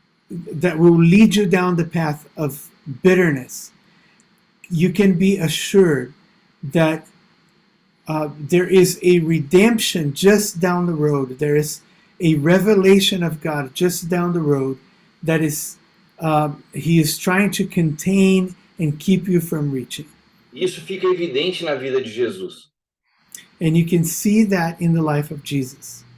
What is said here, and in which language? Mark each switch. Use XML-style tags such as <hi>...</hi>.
<en>that will lead you down the path of bitterness, you can be assured that there is a redemption just down the road. There is a revelation of God just down the road that is he is trying to contain and keep you from reaching.</en> <pt>Isso fica evidente na vida de Jesus.</pt> <en>And you can see that in the life of Jesus.</en>